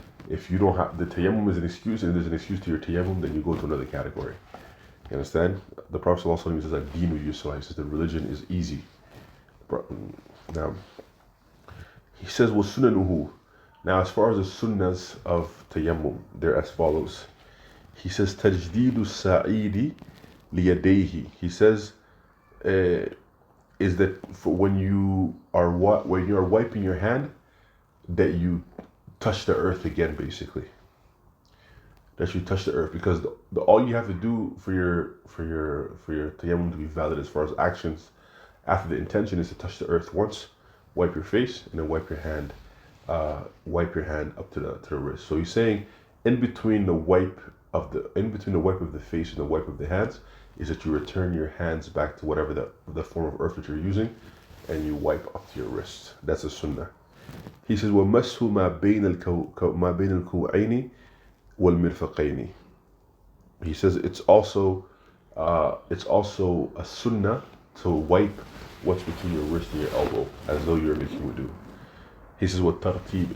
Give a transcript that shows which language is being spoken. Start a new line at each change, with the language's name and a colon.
English: If you don't have the tayammum is an excuse, and there's an excuse to your tayammum, then you go to another category. You understand? The Prophet ﷺ says that
Arabic: dinu yusra.
English: He says the religion is easy. Now he says وَسُنَنُهُ. Now as far as the sunnahs of tayammum, they're as follows. He says
Arabic: تَجْدِيدُ السَّعِيدِ لِيَدَيْهِ.
English: He says is that for when you are wiping your hand, that you touch the earth again, basically. That you touch the earth, because all you have to do for your tayammum to be valid as far as actions after the intention is to touch the earth once, wipe your face, and then wipe your hand up to the wrist. So he's saying in between the wipe of the face and the wipe of the hands is that you return your hands back to whatever the form of earth that you're using, and you wipe up to your wrist. That's a sunnah. He says,
Arabic: وَمَسْهُ مَا بَيْنَ الْكُوعَيْنِ وَالْمِرْفَقَيْنِ.
English: He says it's also a sunnah to wipe what's between your wrist and your elbow, as though you're making wudu. He says, وَالتَّرْتِيب.